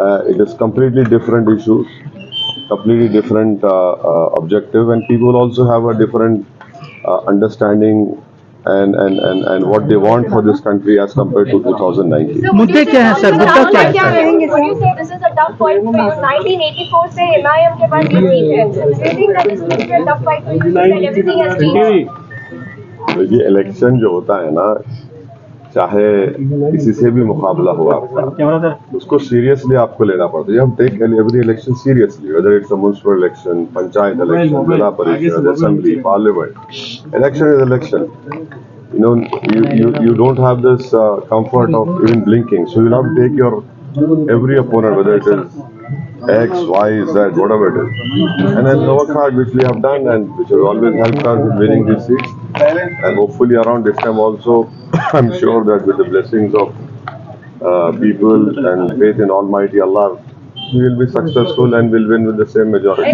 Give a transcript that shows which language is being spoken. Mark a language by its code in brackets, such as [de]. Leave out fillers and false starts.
[en] It is completely different issues, completely different objective, and people also have a different understanding and what they want for this country as compared to 2019. [hi] मुद्दे क्या हैं sir? मुद्दा क्या है? [en] Would you say this is a tough fight for you? [hi] 1984 से MIM के पास ये seat है. [en] Do you think that this will be a tough fight for you? That everything has changed. [hi] ये इलेक्शन जो होता है ना, चाहे किसी से भी मुकाबला हो आपका, उसको सीरियसली आपको लेना पड़ता है। हम [en] Take every election seriously, whether it's a municipal election, panchayat election, zila parishad, assembly, parliament. Election is election. You don't have this comfort of even blinking, so you'll have to take your every opponent, whether it is X, Y, Z, whatever it is, and then work hard, which we have done and which has always helped us in winning these seats. And hopefully around this time also, I'm sure that with the blessings of people and faith in Almighty Allah, we will be successful and will win with the same majority.